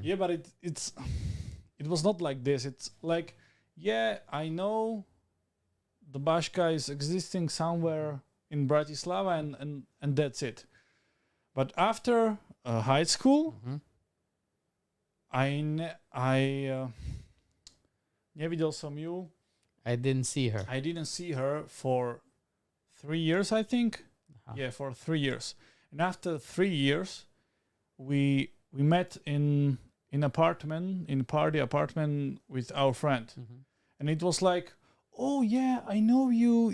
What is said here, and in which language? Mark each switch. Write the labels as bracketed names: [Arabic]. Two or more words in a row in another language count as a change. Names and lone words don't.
[English] Yeah, but it was not like this. It's like, yeah, I know the Bashka is existing somewhere in Bratislava, and that's it. But after high school, Mhm. [Slovak] I nevidel som ju. [English] I didn't see her. I didn't see her for 3 years, I think. Uh-huh. Yeah, for 3 years. And after 3 years, we met in party apartment with our friend. Mhm. And it was like, oh yeah, I know you.